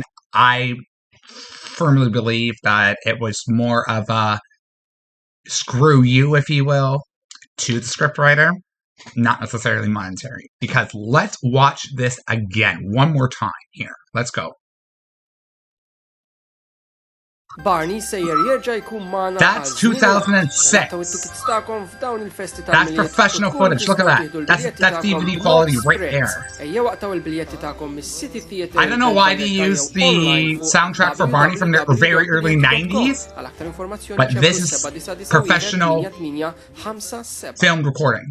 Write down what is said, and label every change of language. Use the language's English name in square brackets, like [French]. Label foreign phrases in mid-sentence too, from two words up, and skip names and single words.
[English] I firmly believe that it was more of a screw you, if you will, to the scriptwriter, not necessarily monetary. Because let's watch this again one more time here. Let's go. [Maltese] Barney sejjer jerġa' jkun magħna. [English] That's 2006. That's professional footage. Look at that. That's DVD quality right there. I don't know why they used the soundtrack for Barney from the very early 90s, but this is professional filmed recording.